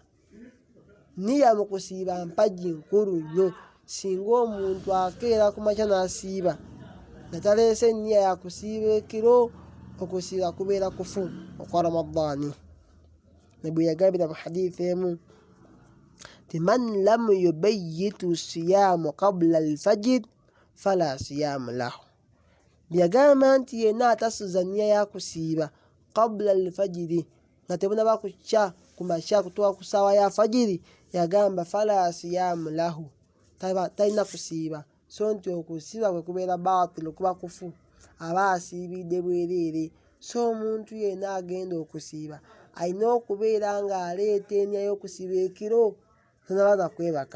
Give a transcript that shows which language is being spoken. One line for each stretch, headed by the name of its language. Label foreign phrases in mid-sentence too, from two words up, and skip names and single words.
Ganda: Niya mu kusiiba mpagi nkulu nnyo. Singa omuntu akeera ku makya n'asiiba nga taleese niya ya kusiiba ekiro, okusiiba kubeera kufu okwa Ramadhan. Nabbi yagambira mu hadithi emu ti
Arabic: من لم يبيت الصيام قبل الفجر فلا صيام له.
Ganda: Byagamba nti yenna atasuza niya ya kusiiba
Arabic: قبل الفجر
Ganda: nga tebunaba kukya ku makya kutuuka ku ssaawa ya fajiri, yagamba
Arabic: فلا صيام له,
Ganda: talina kusiiba. So nti okusiiba kwe kubeera baatilu, kuba kufu, aba asiibidde bwereere. So omuntu yenna agenda okusiiba alina okubeera ng'aleeta eniya y'okusiiba ekiro tonaba na kwebaka.